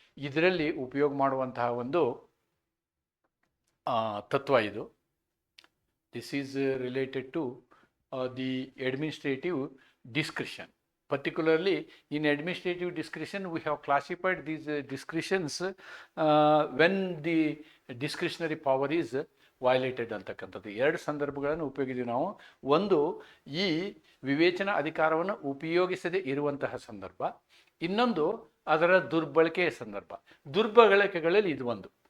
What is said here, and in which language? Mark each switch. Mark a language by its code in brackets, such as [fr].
[kn] ಇದರಲ್ಲಿ ಉಪಯೋಗ ಮಾಡುವಂತಹ ಒಂದು ತತ್ವ ಇದು. [en] This is related to the administrative discretion. Particularly in administrative discretion, we have classified these discretions when the discretionary power is violated [kn] ಅಂತಕ್ಕಂಥದ್ದು. ಎರಡು ಸಂದರ್ಭಗಳನ್ನು ಉಪಯೋಗಿದ್ದೀವಿ ನಾವು. ಒಂದು, ಈ ವಿವೇಚನಾ ಅಧಿಕಾರವನ್ನು ಉಪಯೋಗಿಸದೇ ಇರುವಂತಹ ಸಂದರ್ಭ. ಇನ್ನೊಂದು, ಅದರ ದುರ್ಬಳಕೆಯ ಸಂದರ್ಭ. ದುರ್ಬಳಕೆಗಳಲ್ಲಿ ಇದು ಒಂದು.